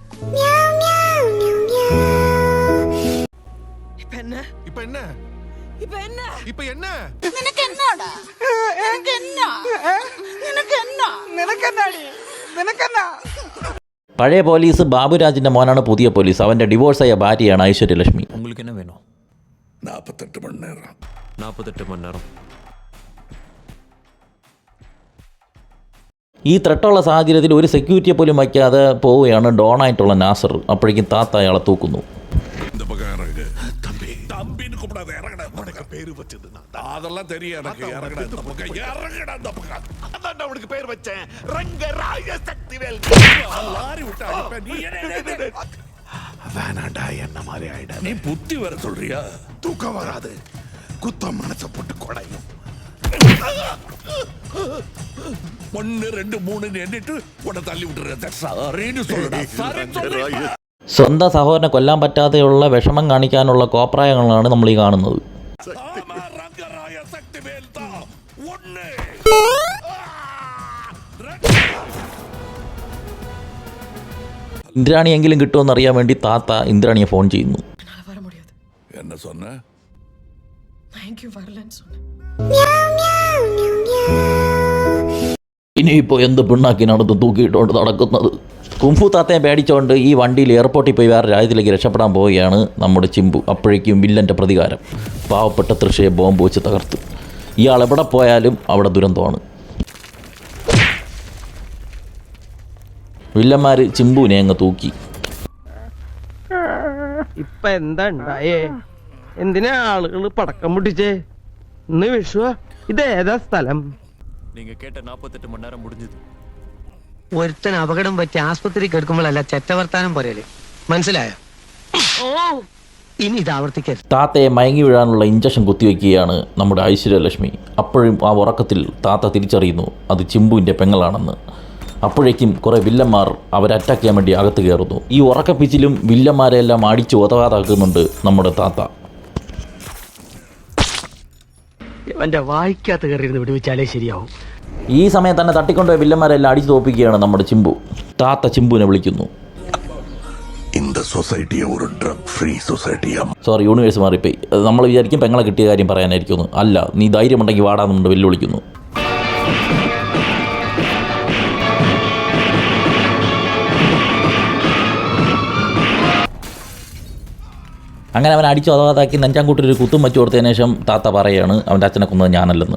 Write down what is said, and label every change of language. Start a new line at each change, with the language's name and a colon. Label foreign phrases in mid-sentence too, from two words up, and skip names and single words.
Malayalam: ഇപ്പൊ എന്നാ പഴയ പോലീസ് ബാബുരാജിന്റെ മോനാണ് പുതിയ പോലീസ്. അവന്റെ ഡിവോഴ്സായ ഭാര്യയാണ് ഐശ്വര്യലക്ഷ്മി.
Tamil: உங்களுக்கு என்ன வேணும்? 48 மணி நேரம். 48 மணி நேரம்.
Malayalam: ഈ ത്രട്ടുള്ള സാഹചര്യത്തിൽ ഒരു സെക്യൂരിറ്റിയെ പോലും വയ്ക്കാതെ പോവുകയാണ് ഡോണായിട്ടുള്ള നാസർ. അപ്പോഴേക്കും താത്ത അയാളെ തൂക്കുന്നു.
Tamil: இந்த பக்கம் இறங்கு. தம்பின்னு கூப்பிடாத, இறங்கடா. உனக்கு பேரு வச்சது அதெல்லாம் தெரியும் எனக்கு. இறங்கடா இந்த பக்கம், இறங்கடா இந்த பக்கம். அதான் உனக்கு பேர் வச்சேன், ரங்கராய சக்திவேல். லாரி விட்டா இப்ப நீ வேணாண்டா, என்ன மாதிரி ஆயிடா. நீ புத்தி வர சொல்றியா? தூக்கம் வராது, குத்தம் மனசை போட்டு கொடையும். 1 2 3 எண்ணிட்டு உன்னை தள்ளி விட்டுறேன். சரின்னு சொல்லுடா, சரி சொல்லுடா.
Malayalam: സ്വന്തം സഹോദരനെ കൊല്ലാൻ പറ്റാതെയുള്ള വിഷമം കാണിക്കാനുള്ള കോപ്രായങ്ങളാണ് നമ്മൾ ഈ കാണുന്നത്. ഇന്ദ്രാണിയെങ്കിലും കിട്ടുമെന്ന് അറിയാൻ വേണ്ടി താത്ത ഇന്ദ്രാണിയെ ഫോൺ ചെയ്യുന്നു.
Tamil: வர முடியாது. என்ன சொன்ன? நான் எங்கேயும் வரலன்னு சொன்னேன்.
Malayalam: ഇനിയിപ്പോൾ എന്ത് പിണ്ണാക്കിനടുത്ത് തൂക്കിയിട്ടുകൊണ്ട് നടക്കുന്നത്? കുംഫു താത്തയെ പേടിച്ചുകൊണ്ട് ഈ വണ്ടിയിൽ എയർപോർട്ടിൽ പോയി വേറെ രാജ്യത്തിലേക്ക് രക്ഷപ്പെടാൻ പോവുകയാണ് നമ്മുടെ ചിമ്പു. അപ്പോഴേക്കും വില്ലൻ്റെ പ്രതികാരം. പാവപ്പെട്ട തൃശയെ ബോംബ് വെച്ച് തകർത്തു. ഇയാൾ എവിടെ പോയാലും അവിടെ ദുരന്തമാണ്. വില്ലന്മാർ ചിമ്പുവിനെ അങ്ങ് തൂക്കി. ഇപ്പൊ എന്താ ഉണ്ടായേ? എന്തിനാ ആളുകൾ പടക്കം പൊട്ടിച്ചേ? ഇന്ന് വിഷുവാ. ഇതേതാ സ്ഥലം?
Tamil: நீங்க கேட்ட 48 மணி நேரம் முடிஞ்சது.
Malayalam: ഒരുത്തൻ അപകടം പറ്റി ആസ്പത്രി കിടക്കുമ്പോഴല്ല ചെറ്റവർത്താനം പറയല്, മനസ്സിലായോ? ഇനി ഇത് ആവർത്തിക്കരുത്. താത്തയെ മയങ്ങി വീഴാനുള്ള ഇഞ്ചക്ഷൻ കുത്തിവെക്കുകയാണ് നമ്മുടെ ഐശ്വര്യലക്ഷ്മി. അപ്പോഴും ആ ഉറക്കത്തിൽ താത്ത തിരിച്ചറിയുന്നു അത് ചിമ്പുവിൻ്റെ പെങ്ങളാണെന്ന്. അപ്പോഴേക്കും കുറേ വില്ലന്മാർ അവരെ അറ്റാക്ക് ചെയ്യാൻ വേണ്ടി അകത്ത് കയറുന്നു. ഈ ഉറക്കപ്പിച്ചിലും വില്ലന്മാരെല്ലാം അടിച്ച് ഒതവാതാക്കുന്നുണ്ട് നമ്മുടെ താത്ത. എന്റെ വായിക്കാത്ത കയറിയിരുന്ന് വിടുവിച്ചാലേ ശരിയാവും. ഈ സമയം തന്നെ തട്ടിക്കൊണ്ടുപോയ വില്ലന്മാരെല്ലാം അടിച്ചു തോപ്പിക്കുകയാണ് നമ്മുടെ ചിമ്പു. താത്ത ചിമ്പുവിനെ വിളിക്കുന്നു.
Tamil: இந்த சொசைட்டியை ஒரு
English: drug free societyயா?
Malayalam: സോറി, യൂണിവേഴ്സ് മാറിപ്പോയി. നമ്മൾ വിചാരിക്കും പെങ്ങളെ കിട്ടിയ കാര്യം പറയാനായിരിക്കും. അല്ല, നീ ധൈര്യമുണ്ടെങ്കിൽ വാടാന്നുണ്ട് വെല്ലുവിളിക്കുന്നു. അങ്ങനെ അവൻ അടിച്ചു അതാതാക്കി നെഞ്ചാങ്കൂട്ടിലൊരു കുത്തും വെച്ച് കൊടുത്തതിന് ശേഷം താത്ത പറയുകയാണ് അവൻ്റെ അച്ഛനെ കൊന്നത് ഞാനല്ലെന്ന്.